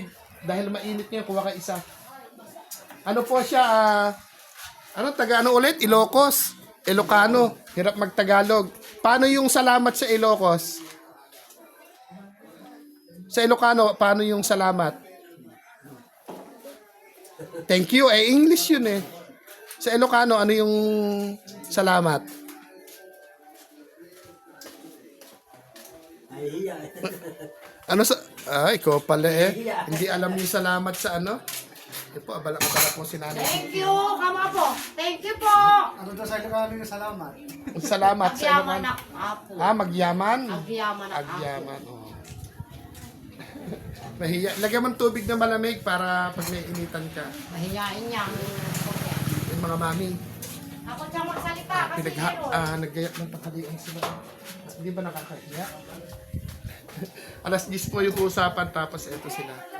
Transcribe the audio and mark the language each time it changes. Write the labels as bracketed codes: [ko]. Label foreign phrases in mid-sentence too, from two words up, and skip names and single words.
[tl] Dahil mainit niya, kuha ka isa. Ano po siya, ano ulit? Ilocos. Ilocano. Hirap magtagalog. Paano yung salamat sa Ilocos? Sa Ilocano, paano yung salamat? [en] Thank you. [tl] English yun eh. Sa Ilocano, ano yung salamat? Ano sa... ikaw pala eh. Hindi alam yung salamat sa ano. Ito po, abala po si Nanay. [en] Thank you, [tl] kama po. [en] Thank you [tl] po. Ano daw sa Ilocano yung salamat? Salamat sa [ilo] Agyaman [tl] Ilocano. [ilo] ak apo. Magyaman? Agyaman ak apo. Agyaman, [tl] oo. Mahiya. Lagyan mo ng tubig na malamig para pag may initan ka. Mahihain niya. Yung mga mami. Ako siya magsalita kasi Naggayak ng tanghalian sila. Hindi ba nakakahiya? Alas 10 po yung usapan tapos eto sila.